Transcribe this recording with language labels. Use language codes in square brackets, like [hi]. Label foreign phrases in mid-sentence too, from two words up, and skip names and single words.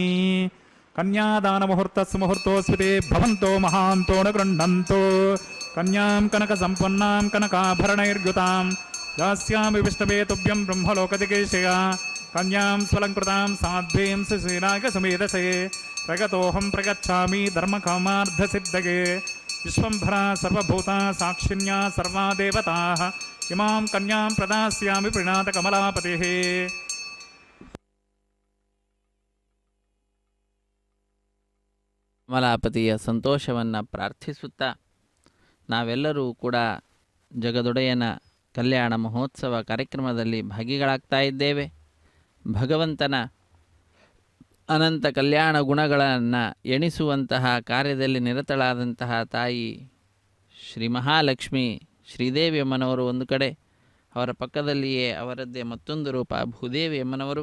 [sa] ಕನ್ಯಾದಾನ ಮುಹೂರ್ತಸ್ಸು ಮುಹೂರ್ತೋಸ್ಮಿತೆ ಭವಂತೋ ಮಹಾಂತೋ ನ ಗೃಹ್ಣಂತೋ ಕನ್ಯಾಂ ಕನಕ ಸಂಪನ್ನಾಂ ಕನಕಾಭರಣೈರ್ಯುತಾಂ ದಾಸ್ಯಾಮಿ ವಿಷ್ಣವೇ ತುಭ್ಯಂ ಬ್ರಹ್ಮಲೋಕದಿಗೇಶಯ ಕನ್ಯಾಂ ಸ್ವಲಂಕೃತಾಂ ಸಾಧ್ವೀಂ ಸುಶೀಲಾಯ ಸುಮೇಧಸೇ ಪ್ರಗತೋಹಂ ಪ್ರಗಚ್ಛಾಮಿ ಧರ್ಮಕಾಮಾರ್ಧಸಿದ್ಧಯೇ ವಿಶ್ವಂಭರ ಸರ್ವಭೂತ ಸಾಕ್ಷಿಣ್ಯಾ ಸರ್ವಾ ದೇವತಾಃ ಇಮಾಂ ಕನ್ಯಾಂ ಪ್ರದಾಸ್ಯಾಮಿ ಪ್ರಣಾತ ಕಮಲಾಪತಿಃ. [kn] ಕಮಲಾಪತಿಯ ಸಂತೋಷವನ್ನು ಪ್ರಾರ್ಥಿಸುತ್ತಾ ನಾವೆಲ್ಲರೂ ಕೂಡ ಜಗದೊಡೆಯನ ಕಲ್ಯಾಣ ಮಹೋತ್ಸವ ಕಾರ್ಯಕ್ರಮದಲ್ಲಿ ಭಾಗಿಗಳಾಗ್ತಾ ಇದ್ದೇವೆ. ಭಗವಂತನ ಅನಂತ ಕಲ್ಯಾಣ ಗುಣಗಳನ್ನು ಎಣಿಸುವಂತಹ ಕಾರ್ಯದಲ್ಲಿ ನಿರತಳಾದಂತಹ ತಾಯಿ ಶ್ರೀ ಮಹಾಲಕ್ಷ್ಮಿ ಶ್ರೀದೇವಿ ಅಮ್ಮನವರು ಒಂದು ಕಡೆ, ಅವರ ಪಕ್ಕದಲ್ಲಿಯೇ ಅವರದ್ದೇ ಮತ್ತೊಂದು ರೂಪ ಭೂದೇವಿ ಅಮ್ಮನವರು.